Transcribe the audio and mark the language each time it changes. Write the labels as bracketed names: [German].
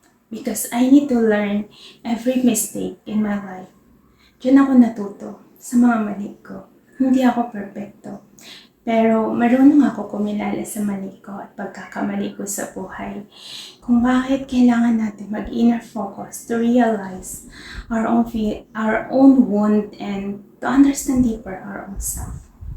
[English] Because I need to learn every mistake in my life. [Filipino] Diyan ako natuto sa mga mali ko. Hindi ako perfecto. Pero marunong ako kumilala sa mali ko at pagkakamali ko sa buhay. Kung bakit kailangan natin mag-inner focus [English] to realize our own wound and to understand deeper our own self.